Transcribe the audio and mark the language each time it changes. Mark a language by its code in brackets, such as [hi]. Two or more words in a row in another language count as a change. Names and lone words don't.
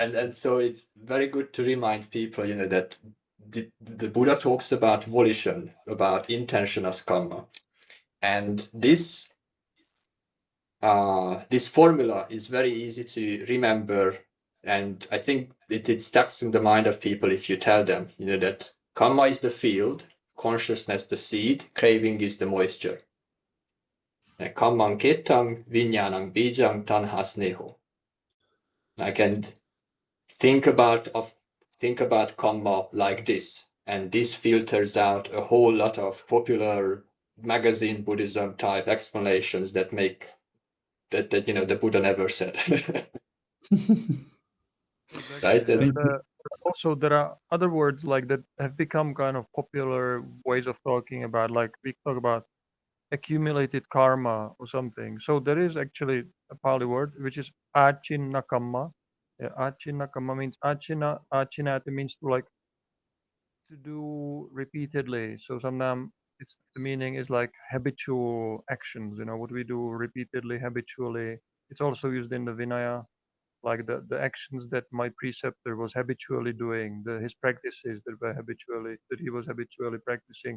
[en] and so it's very good to remind people, that the Buddha talks about volition, about intention as karma, and this formula is very easy to remember, and I think it sticks in the mind of people if you tell them, that karma is the field, consciousness the seed, craving is the moisture. [pi] Kammang kettam vinyanang bijang tanhasneho. [en] Like, and think about karma like this, and this filters out a whole lot of popular magazine Buddhism type explanations that make that the Buddha never said. Right? Exactly. And also, there are other words like that have become kind of popular ways of talking about, like we talk about accumulated karma or something. So there is actually a Pali word which is [pi] achinna kamma. [en] Yeah, [pi] achinna kamma [en] means achina it means to, like, to do repeatedly. So sometimes the meaning is like habitual actions, what we do repeatedly, habitually. It's also used in the Vinaya, like the actions that my preceptor was habitually doing, his practices that he was habitually practicing.